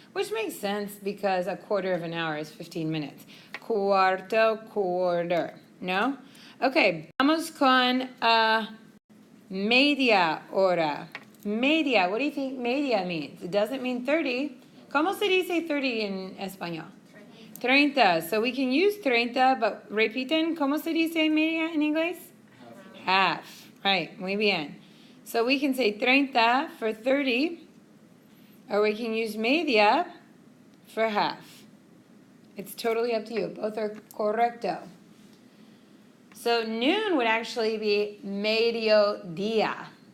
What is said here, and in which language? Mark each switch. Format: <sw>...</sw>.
<en>Which makes sense because a quarter of an hour is 15 minutes.</en> <es>Cuarto, quarter. No? Okay, vamos con media hora.</es> <en>Media, what do you think media means? It doesn't mean 30.</en> <es>¿Cómo se dice 30 en español? 30.</es> <en>So we can use 30, but</en> <es>repiten, ¿cómo se dice media en inglés?</es> <en>Half. Right,</en> <es>muy bien.</es> <en>So we can say 30 for 30, or we can use media for half. It's totally up to you. Both are correcto. So noon would actually be mediodía.</en>